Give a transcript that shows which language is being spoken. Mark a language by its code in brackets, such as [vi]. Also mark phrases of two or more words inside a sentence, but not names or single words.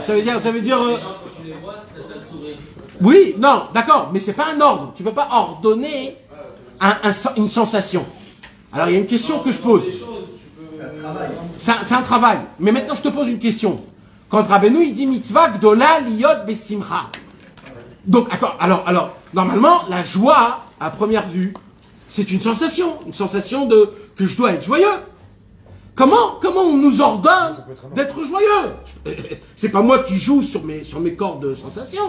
[fr] Ça veut dire. Oui, non, d'accord, mais c'est pas un ordre. Tu peux pas ordonner une sensation. Alors il y a une question que je pose. C'est un travail. Mais maintenant je te pose une question. Quand Rabbeinu il dit [he] מצוה גדולה להיות בשמחה. [fr] Donc alors normalement la joie à première vue c'est une sensation de que je dois être joyeux. Comment on nous ordonne d'être joyeux? C'est pas moi qui joue sur mes cordes de sensations.